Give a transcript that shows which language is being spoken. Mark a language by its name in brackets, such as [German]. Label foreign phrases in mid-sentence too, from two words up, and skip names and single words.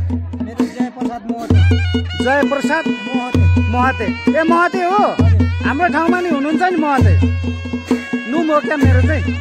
[Nepali] मेरो जयप्रसाद महते जयप्रसाद महते महते ए महते हो हाम्रो ठाउँमा नि हुनुहुन्छ नि महते नुम हो क्या मेरो चाहिँ